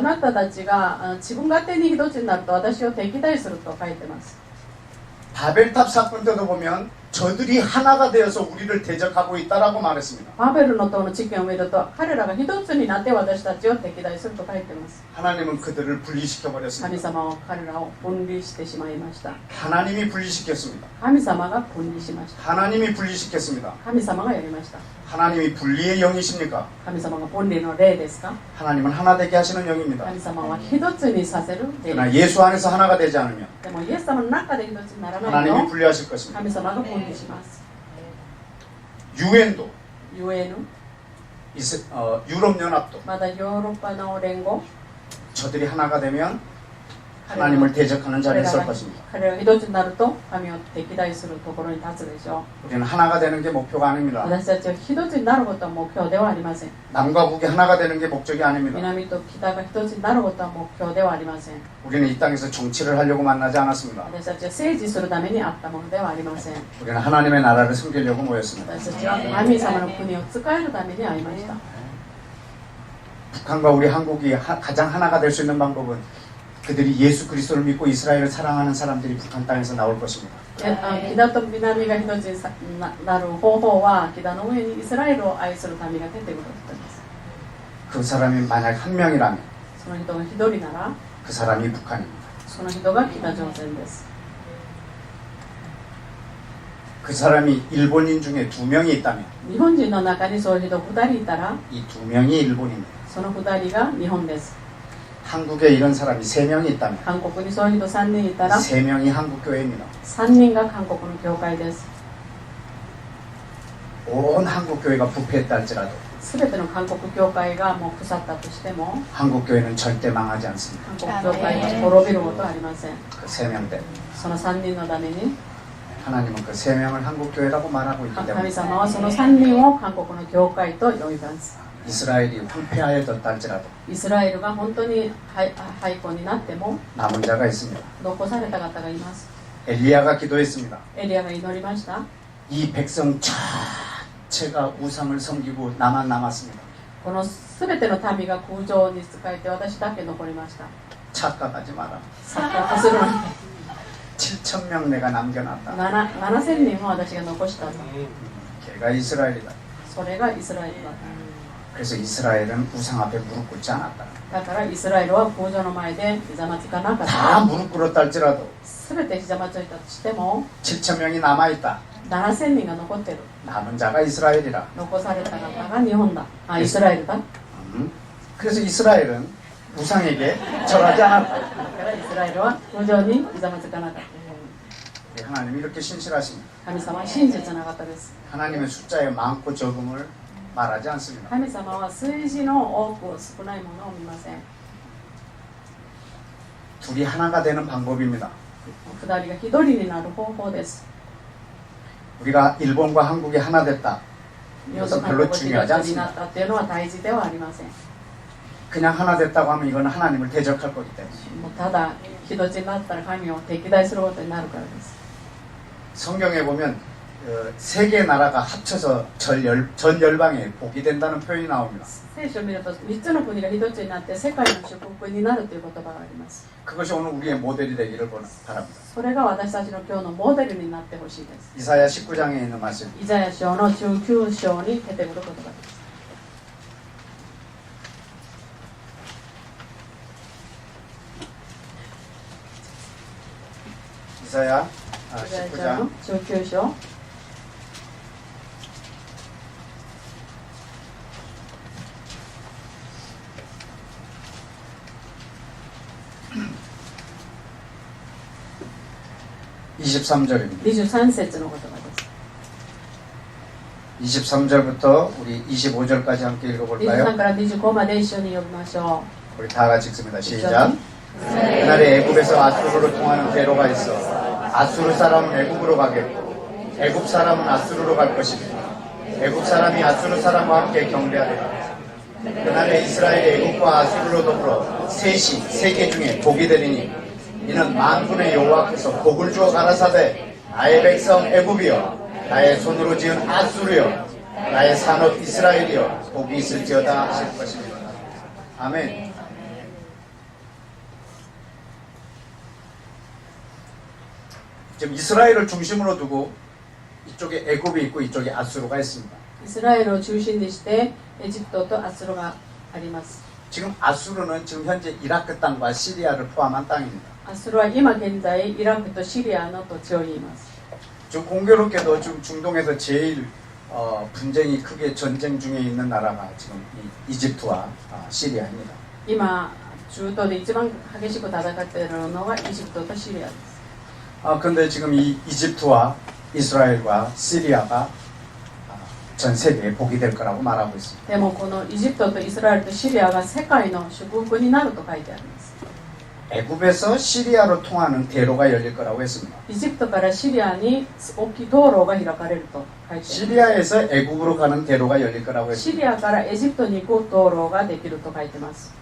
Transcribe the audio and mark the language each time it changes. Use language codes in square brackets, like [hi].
[ja] なたたちが自分勝手に一つになると私を敵対すると書いてます。 [ko] 바벨탑 사건 때도 보면 저들이 하나가 되어서 우리를 대적하고 있다라고 말했습니다. [ja] バベルの塔の事件を見ると彼らが一つになって私たちを敵対すると書いてます。 [ko] 하나님은 그들을 분리시켜 [ja] 神 [ko] 버렸습니다. [ja] 様は彼らを分離してしまいました。 [ko] 하나님이 분리시켰습니다. [ja] 神様が分離しました。 [ko] 하나님이 분리시켰습니다. [ja] 神様がやりました。 [ko] 하나님이 분리의 영이십니까? [ja] 神様が分離の霊ですか？ [ko] 하나님은 하나 되게 하시는 영입니다. [ja] 神様は一つにさせる霊 [ko] 그러나 [ja] です。 [ko] 예수 안에서 하나가 되지 않으면 [ja] でもイエス様の中で一つにならない [ko] 하나님이 [ja] と [ko] 분리하실 것입니다. [ja] 神様が分離します。 [ko] 유엔도 [ja] ゆえぬ [ko] 유럽연합도 [ja] まだヨーロッパの連合 [ko] 저들이 하나가 되면 하나님을 대적하는 자리에 설 것입니다. [ja] 彼らが一つになると神を敵対するところに立つでしょ [ko] 우리는 하나가 되는 게 목표가 [ja] う。 [ko] 아닙니다. [ja] 私たちは一つになることは目標ではありません。 [ko] 남과 북이 하나가 되는 게 목적이 아닙니다. [ja] 南と北が一つになることは目標ではありません。 [ko] 우리는 이 땅에서 정치를 하려고 만나지 않았습니다. [ja] 私たちは政治するためにあったものではありません。 [ko] 우리는 하나님의 나라를 섬기려고 모였습니다. [ja] 私たちは神様の国を使えるために会いました。 [ko] 북한과 우리 한국이 가장 하나가 될 수 있는 방법은 그들이 예수 그리스도를 믿고 이스라엘을 사랑하는 사람들이 북한 땅에서 나올 것입니다. [ja] 北と南が一つになる方法は北の上にイスラエルを愛する民が出てくることです。 [ko] 그 사람이 만약 한 명이라면 [ja] その人が一人なら [ko] 그 사람이 북한입니다. [ja] その人が北朝鮮です。 [ko] 그 사람이 일본인 중에 2명이 있다면 [ja] 日本人の中にそういう人2人いたら [ko] 이 2명이 일본입니다. [ja] その2人が日本です。 [ko] 한국에 이런 사람이 3명이 있다면 [ja] 韓国にそういう人3人いたら [ko] 3명이 한국교회입니다. [ja] 3人が韓国の教会です。 [ko] 온 한국교회가 부패했다 할지라도 [ja] 全ての韓国教会がもう腐ったとしても [ko] 한국교회는 절대 망하지 않습니다. [ja] 韓国教会は滅びることはありません。 [ko] 그 3명 때문에. [ja] その3人のために [ko] 하나님은 그 세 명을 한국 교회라고 말하고 있기 [ja] 神 [ko] 때문에 [ja] 様はその3人を韓国の教会と呼びます。 [ko] 이스라엘이 황폐하여졌다 할지라도 [ja] イスラエルが本当に廃校になっても [ko] 남은 자가 있습니다. [ja] 残された方がいます。 [ko] 엘리야가 기도했습니다. [ja] エリアが祈りました。 [ko] 이 백성 자체가 우상을 섬기고 나만 남았습니다. [ja] この全ての民が空城に仕えて私だけ残りました。 [ko] 착각하지 마라. [ja] 錯覚するなんて [ko] 7천 명 내가 남겨놨다. [ja] 7000人も私が残したと。 [ko] 걔가 이스라엘이다. [ja] それがイスラエルだ。 [ko] 그래서 이스라엘은 우상 앞에 무릎 꿇지 않았다. [ja] だからイスラエルは空城の前でひざまずかなかっ [ko] 다 [ja] た。 [ko] 무릎 꿇었다 할지라도 [ja] 全てひざまずいたとしても [ko] 7천 명이 남아있다. [ja] 7000人が残ってる。 [ko] 남은 자가 이스라엘이라. [ja] 残された方が日本だ。あ、イスラエルだ。 [ko] 그래서 이스라엘은 우상에게 절하지 않았다. [ja] だからイスラエルは空城にひざまずかなかった。 [ko] 우리 하나님이 이렇게 신실하십니다. [ja] 神様は真実な方です。 [ko] 하나님의 숫자의 많고 적음을 말하지 않습니다. [ja] 神様は数字の多く少ないものを見ません。 [ko] 둘이 하나가 되는 방법입니다. [ja] 二人が一人になる方法です。 [ko] 우리가 일본과 한국이 하나 됐다. [ja] 日本と [ko] 이것은 [ja] 韓 [ko] 별로 [ja] 国が一 [ko] 중요하지 [ja] つにな [ko] 않습니다. [ja] ったっていうのは大事ではありません。 [ko] 그냥 하나 됐다고 하면 이건 하나님을 대적할 거기 때문에. [ja] もうただ一つになったら神を敵対することになるからです。 [ko] 성경에 보면 세 개의 나라가 합쳐서 전 열방에 복이 된다는 표현이 나옵니다. [ja] 聖書を見ると3つの国が一つになって世界の祝福になるという言葉があります。 [ko] 그것이 오늘 우리의 모델이 되기를 바랍니다. [ja] それが私たちの今日のモデルになってほしいです。 [ko] 이사야 19장에 있는 말씀. [ja] イザヤ書の19章に出てくる言葉です。 [ko] 이사야 [ja] イザヤ書の [ko] 19장 [ja] 19章 [ko] 23절입니다. [ja] 23節の言葉です。 [ko] 23절부터 우리 25절까지 함께 [ja] 23 [ko] 읽어볼까요? [ja] から25まで一緒に読みましょ [ko] 우리 다 같이 읽습니다. [ja] う。 [ko] 시작. 그날에 애굽에서 아수르로 통하는 대로가 있어 아수르 사람은 애굽으로 가겠고 애굽 사람은 아수르로 갈 것입니다. 애굽 사람이 아수르 사람과 함께 경배하리라. 그날에 이스라엘이 애굽과 아수르로 더불어 셋이 세계 중에 복이 되리니 이는 만군의 여호와께서 복을 주어 가라사대 나의 백성 애굽이여 나의 손으로 지은 아수르여 나의 산업 이스라엘이여 복이 있을지어다 하실 것입니다. 아멘. 지금 이스라엘을 중심으로 두고 이쪽에 애굽이 있고 이쪽에 아수르가 있습니다. [ja] イスラエルを中心にしてエジプトとアスルがあります。 [ko] 지금 아수르는 지금 현재 이라크 땅과 시리아를 포함한 땅입니다. [ja] アスルは今現在イラクとシリアの土地を言います。 [ko] 좀 공교롭게도 지금 중동에서 제일 분쟁이 크게 전쟁 중에 있는 나라가 지금 이 이집트와 시리아입니다. [ja] 今中東で一番激しく戦っているのがエジプトとシリアです。 [ko] 근데 지금 이 이집트와 이스라엘과 시리아가 전 세계에 복이 될 거라고 말하고 있습니다. [ja] でもこのエジプトとイスラエルとシリアが世界の祝福になると書いてあります。 [ko] 애굽에서 시리아로 통하는 대로가 열릴 거라고 했습니다. [ja] エジプトからシリアに大きい道路が開かれると書いてあります。 [ko] 시리아에서 애굽으로 가는 대로가 열릴 거라고 [ja] シ [ko] 했습니다. [ja] リアからエジプトに行く道路ができると書いてます。